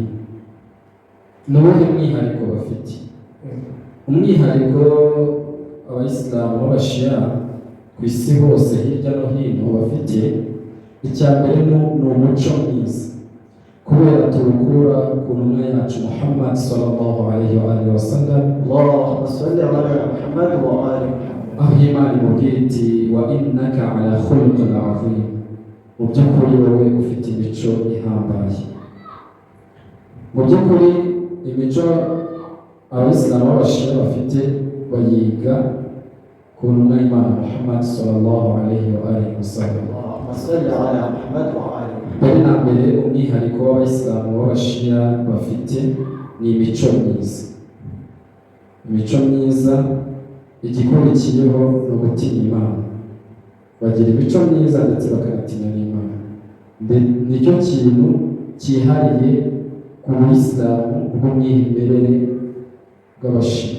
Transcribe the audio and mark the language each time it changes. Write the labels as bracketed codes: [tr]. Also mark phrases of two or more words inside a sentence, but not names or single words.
[rw] Ni uwuhe mwihariko bafite? Umwihariko abayisilamu b'abashiya ku isi hose hirya no hino bafite, icya mbere ni umuco mwiza, kubera turukura ku ntumwa yacu Muhammad [ar] صلى الله عليه وسلم, اللهم صل على محمد وآل محمد, [rw] aho Imana imubwira iti [ar] وإنك على خلق عظيم, [rw] mu by'ukuri wowe ufite imico ihambaye. Mu by'ukuri imico abayisilamu b'abashiya bafite bayiga ku ntumwa y'Imana Muhammad [ar] صلى الله عليه وسلم. اللهم صل على محمد وآل محمد. [rw] Mbere na mbere umwihariko w'abayisilamu b'abashiya bafite ni imico myiza. Imico myiza igikurikiyeho ni ugutinya Imana. Bagira imico myiza ndetse bakanatinya n'Imana. Nicyo kintu cyihariye ku buyisilamu bw'umwimerere bw'abashiya.